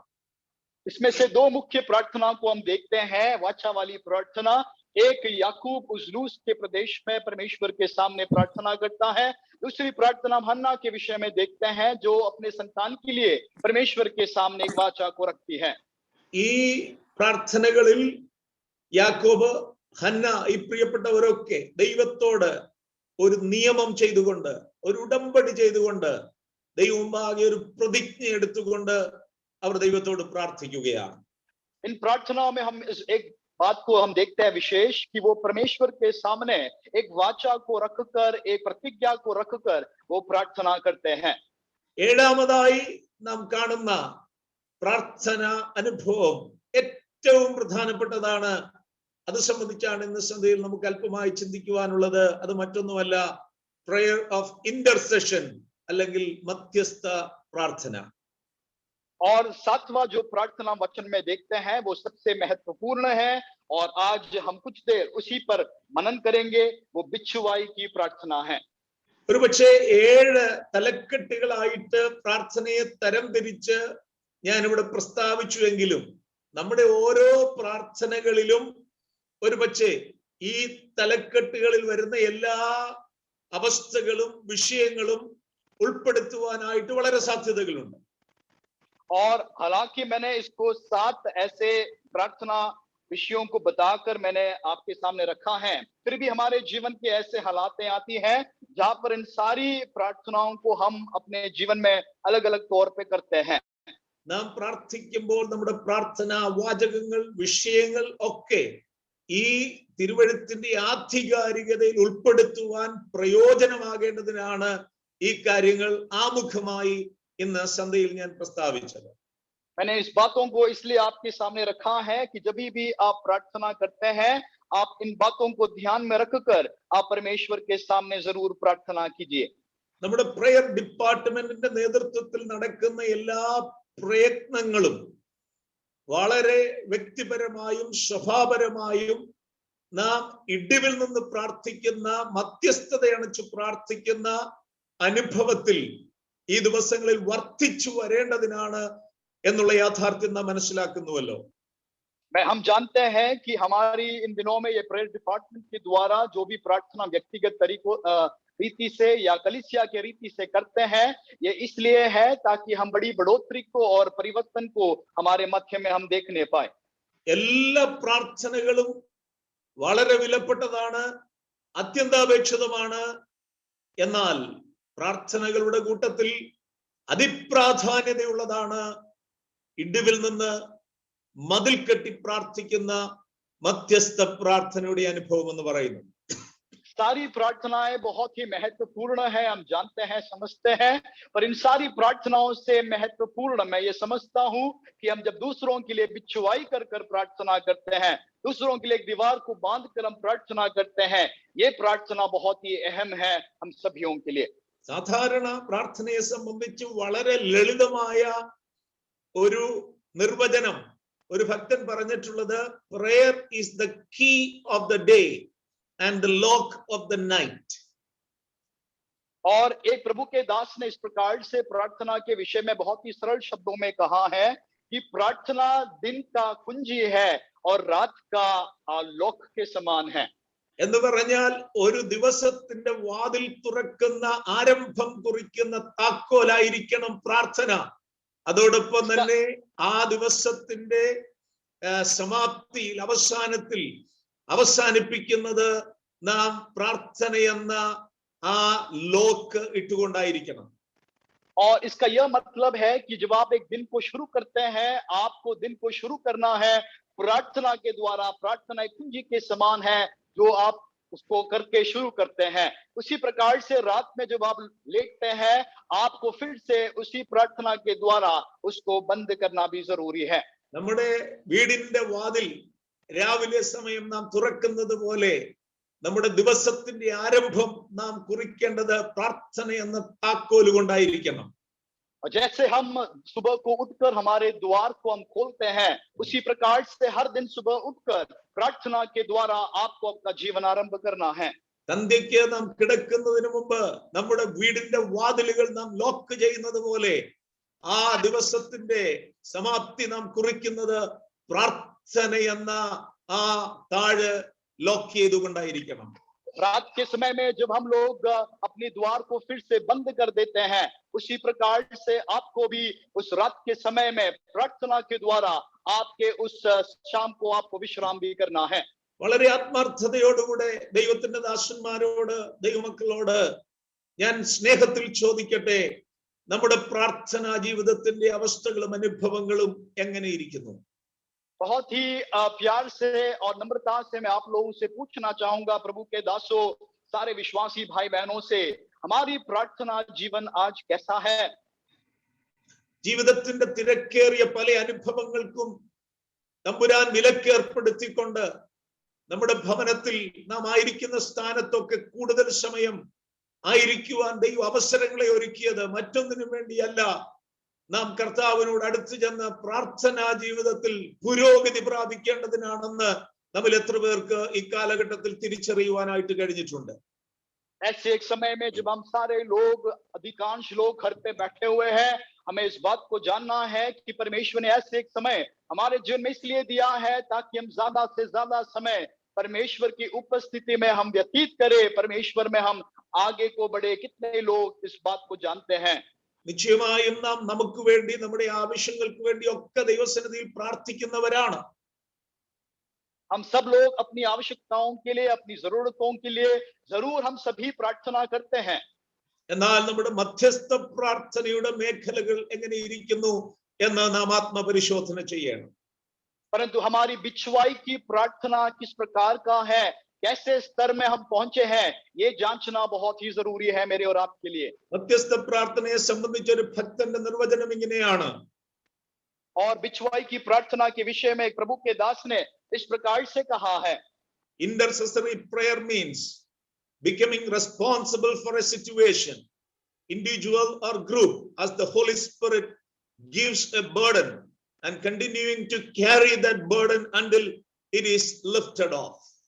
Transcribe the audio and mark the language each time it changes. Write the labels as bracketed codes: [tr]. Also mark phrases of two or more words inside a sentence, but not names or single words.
[hi] इसमें से दो मुख्य प्रार्थना को हम देखते हैं. वाचा वाली प्रार्थना, एक याकूब उस लूस के प्रदेश में परमेश्वर के सामने प्रार्थना करता है. दूसरी प्रार्थना हन्ना के विषय में देखते हैं, जो अपने संतान के लिए परमेश्वर के सामने एक वाचा को रखती है. [ml] ഈ പ്രാർത്ഥനകളിൽ യാക്കോബ്, ഹന്ന, ഈ പ്രിയപ്പെട്ടവരൊക്കെ ദൈവത്തോട് ഒരു നിയമം ചെയ്തുകൊണ്ട്, ഒരു ഉടമ്പടി ചെയ്തുകൊണ്ട്, ദൈവമുമ്പാകെ ഒരു പ്രതിജ്ഞ എടുത്തുകൊണ്ട് അവർ ദൈവത്തോട് പ്രാർത്ഥിക്കുകയാണ്. [hi] इन प्रार्थनाओं में हम एक बात को हम देखते हैं विशेष, कि वो परमेश्वर के सामने एक वाचा को रखकर, एक प्रतिज्ञा को रखकर वो प्रार्थना करते हैं. [ml] ഏഴാമതായി നാം കാണുന്ന പ്രാർത്ഥന അനുഭവം ഏറ്റവും പ്രധാനപ്പെട്ടതാണ്. അത് സംബന്ധിച്ചാണ് ഇന്ന് സന്ധ്യയിൽ നമുക്ക് അല്പമായി ചിന്തിക്കുവാനുള്ളത്. അത് മറ്റൊന്നുമല്ല, [en] prayer of intercession [ml] അല്ലെങ്കിൽ മധ്യസ്ഥ പ്രാർത്ഥന. [hi] और सातवां जो प्रार्थना वचन में देखते हैं वो सबसे महत्वपूर्ण है, और आज हम कुछ देर उसी पर मनन करेंगे. वो बिछुआई की प्रार्थना है. [ml] ഒരുപക്ഷെ 7 തലക്കെട്ടുകളായിട്ട് പ്രാർത്ഥനയെ തരംതിരിച്ച് ഞാൻ ഇവിടെ പ്രസ്താവിച്ചുവെങ്കിലും നമ്മുടെ ഓരോ പ്രാർത്ഥനകളിലും ഒരുപക്ഷെ ഈ തലക്കെട്ടുകളിൽ വരുന്ന എല്ലാ അവസ്ഥകളും വിഷയങ്ങളും ഉൾപ്പെടുത്തുവാനായിട്ട് വളരെ സാധ്യതകളുണ്ട്. [hi] और हालांकि मैंने इसको 7 ऐसे प्रार्थना विषयों को बताकर मैंने आपके सामने रखा है, फिर भी हमारे जीवन के ऐसे हालातें आती हैं जहां पर इन सारी प्रार्थनाओं को हम अपने जीवन में अलग अलग तौर पे करते हैं. [ml] നാം പ്രാർത്ഥിക്കുമ്പോൾ നമ്മുടെ പ്രാർത്ഥനാ വാചകങ്ങൾ, വിഷയങ്ങൾ ഒക്കെ ഈ തിരുവെഴുത്തിന്റെ ആധികാരികതയിൽ ഉൾപ്പെടുത്തുവാൻ പ്രയോജനമാകേണ്ടതിനാണ് ഈ കാര്യങ്ങൾ ആമുഖമായി ഇന്ന് സന്ധ്യയിൽ ഞാൻ പ്രസ്താവിച്ചത്. [hi] मैंने इस बातों को इसलिए आपके सामने रखा है कि जब भी आप प्रार्थना करते हैं, आप इन बातों को ध्यान में रखकर आप परमेश्वर के सामने जरूर प्रार्थना कीजिए. [ml] നമ്മുടെ [en] prayer department-ന്റെ [ml] നേതൃത്വത്തിൽ നടക്കുന്ന എല്ലാ പ്രയത്നങ്ങളും വളരെ വ്യക്തിപരമായും സ്വഭാവപരമായും നാം ഇടിവിൽ നിന്ന് പ്രാർത്ഥിക്കുന്ന, മധ്യസ്ഥതയണച്ച് പ്രാർത്ഥിക്കുന്ന അനുഭവത്തിൽ ഈ ദിവസങ്ങളിൽ വർദ്ധിച്ചു വരേണ്ടതിനാണ് എന്നുള്ള യാഥാർത്ഥ്യം നാം മനസ്സിലാക്കുന്നുവല്ലോ. [hi] हम जानते हैं कि हमारी इन दिनों में ये [en] prayer department [hi] के द्वारा जो भी प्रार्थना व्यक्तिगत तरीकों रीति से या कलीसिया के रीति से करते हैं, ये इसलिए है ताकि हम बड़ी बढ़ोतरी को और परिवर्तन को हमारे मध्य में हम देखने पाए. [ml] എല്ലാ പ്രാർത്ഥനകളും വളരെ വിലപ്പെട്ടതാണ്, അത്യന്താപേക്ഷിതമാണ്. എന്നാൽ പ്രാർത്ഥനകളുടെ കൂട്ടത്തിൽ അതിപ്രാധാന്യതയുള്ളതാണ് ഇടിവിൽ നിന്ന് മതിൽ കെട്ടി പ്രാർത്ഥിക്കുന്ന മധ്യസ്ഥ പ്രാർത്ഥനയുടെ അനുഭവം എന്ന് പറയുന്നു. [hi] सारी प्रार्थनाएं बहुत ही महत्वपूर्ण है, हम जानते हैं, समझते हैं, पर इन सारी प्रार्थनाओं से महत्वपूर्ण मैं ये समझता हूं कि हम जब दूसरों के लिए बिछुआई कर कर प्रार्थना करते हैं, दूसरों के लिए एक दीवार को बांध कर हम प्रार्थना करते हैं, ये प्रार्थना बहुत ही अहम है हम सभीयों के लिए. [ml] സാധാരണ പ്രാർത്ഥനയെ സംബന്ധിച്ച് വളരെ ലളിതമായ ഒരു നിർവചനം ഒരു ഭക്തൻ പറഞ്ഞിട്ടുള്ളത്, [en] prayer is the key of the day and the lock of the night. [hi] और एक प्रभु के दास ने इस प्रकार से प्रार्थना के विषय में बहुत ही सरल शब्दों में कहा है कि प्रार्थना दिन का कुंजी है और रात का लॉक के समान है. [ml] എന്ന് പറഞ്ഞാൽ ഒരു ദിവസത്തിന്റെ വാതിൽ തുറക്കുന്ന, ആരംഭം കുറിക്കുന്ന താക്കോലായിരിക്കണം പ്രാർത്ഥന. അതോടൊപ്പം തന്നെ ആ ദിവസത്തിന്റെ സമാപ്തിയിൽ, അവസാനത്തിൽ അവസാനിപ്പിക്കുന്നത് നാം പ്രാർത്ഥനയെന്ന ആ ലോക്ക് ഇട്ടുകൊണ്ടായിരിക്കണം. [hi] और इसका यह मतलब है कि जब आप एक दिन को शुरू करते हैं, आपको दिन को शुरू करना है प्रार्थना के द्वारा। प्रार्थना एक कुंजी के समान है जो आप उसको करके शुरू करते हैं। उसी प्रकार से रात में जब आप लेटते हैं, आपको फिर से उसी प्रार्थना के द्वारा उसको बंद करना भी जरूरी है। [ml] നമ്മുടെ വീടിന്റെ വാതിൽ രാവിലെ സമയം നാം തുറക്കുന്നത് പോലെ നമ്മുടെ ദിവസത്തിന്റെ ആരംഭം നാം കുറിക്കേണ്ടത് പ്രാർത്ഥന എന്ന താക്കോൽ കൊണ്ടായിരിക്കണം. [hi] और जैसे हम सुबह को उठकर हमारे द्वार को हम खोलते हैं, उसी प्रकार से हर दिन सुबह उठकर प्रार्थना के द्वारा आपको अपना जीवन आरंभ करना है। [ml] സന്ധ്യയ്ക്ക് നാം കിടക്കുന്നതിന് മുമ്പ് നമ്മുടെ വീടിന്റെ വാതിലുകൾ നാം ലോക്ക് ചെയ്യുന്നത് പോലെ ആ ദിവസത്തിന്റെ സമാപ്തി നാം കുറിക്കുന്നത് പ്രാർത്ഥന എന്ന ആ താഴ് ലോക്ക് ചെയ്തുകൊണ്ടായിരിക്കണം. [hi] रात के समय में जब हम लोग अपने द्वार को फिर से बंद कर देते हैं, उसी प्रकार से आपको भी उस रात के समय में प्रार्थना के द्वारा आपके उस शाम को आपको विश्राम भी करना है। [ml] വളരെ ആത്മാർത്ഥതയോടുകൂടെ ദൈവത്തിന്റെ ദാസന്മാരോട് ദൈവമക്കളോട് ഞാൻ സ്നേഹത്തിൽ ചോദിക്കട്ടെ, നമ്മുടെ പ്രാർത്ഥനാ ജീവിതത്തിന്റെ അവസ്ഥകളും അനുഭവങ്ങളും എങ്ങനെയിരിക്കുന്നു? [hi] बहुत ही प्यार से और नम्रता से मैं आप लोगों से पूछना चाहूंगा, प्रभु के दासों, सारे विश्वासी भाई बहनों से, हमारी प्रार्थना जीवन आज कैसा है? [ml] ജീവിതത്തിന്റെ തിരക്കേറിയ പല അനുഭവങ്ങൾക്കും തമ്പുരാൻ വിലക്ക് ഏർപ്പെടുത്തിക്കൊണ്ട് നമ്മുടെ ഭവനത്തിൽ നാം ആയിരിക്കുന്ന സ്ഥാനത്തൊക്കെ കൂടുതൽ സമയം ആയിരിക്കുവാൻ ദൈവ അവസരങ്ങളെ ഒരുക്കിയത് മറ്റൊന്നിനും വേണ്ടിയല്ല, നാം കർത്താവിനോട് അടുത്ത് ചെന്ന് പ്രാർത്ഥനാ ജീവിതത്തിൽ പുരോഗതി പ്രാപിക്കേണ്ടതിനാണെന്ന് നമ്മൾ എത്ര പേർക്ക് ഈ കാലഘട്ടത്തിൽ തിരിച്ചറിയുവാനായിട്ട് കഴിഞ്ഞിട്ടുണ്ട്? [hi] ऐसे एक समय में जब हम सारे लोग, अधिकांश लोग घर पे बैठे हुए हैं, हमें इस बात को जानना है कि परमेश्वर ने ऐसे एक समय हमारे जीवन में इसलिए दिया है ताकि हम ज्यादा से ज्यादा समय परमेश्वर की उपस्थिति में हम व्यतीत करें, परमेश्वर में हम आगे को बढ़े। कितने लोग इस बात को जानते हैं? [ml] നിശ്ചയമായും നാം നമുക്ക് വേണ്ടി നമ്മുടെ ആവശ്യങ്ങൾക്ക് വേണ്ടി ഒക്കെ ദൈവസന്നിധിയിൽ പ്രാർത്ഥിക്കുന്നവരാണ്. [hi] हम सब लोग अपनी आवश्यकताओं के लिए, अपनी जरूरतों के लिए जरूर हम सभी प्रार्थना करते हैं। [ml] എന്നാൽ നമ്മുടെ മധ്യസ്ഥ പ്രാർത്ഥനയുടെ മേഖലകൾ എങ്ങനെ ഇരിക്കുന്നു എന്ന് നാം ആത്മപരിശോധന ചെയ്യണം. [hi] परंतु हमारी बिछुआई की प्रार्थना किस प्रकार का है, कैसे स्तर में हम पहुंचे हैं, ये जांचना बहुत ही जरूरी है मेरे और आपके लिए। [ml] മധ്യസ്ഥ പ്രാർത്ഥനയെ സംബന്ധിച്ച ഒരു ഭക്തന്റെ നിർവചനം ഇങ്ങനെയാണ്. [hi] और बिछुआई की प्रार्थना के विषय में प्रभु के दास ने इस प्रकार से कहा है, [en] intercessory prayer means becoming responsible for a situation, individual or group, as the Holy Spirit gives a burden and continuing to carry that burden until it is lifted off.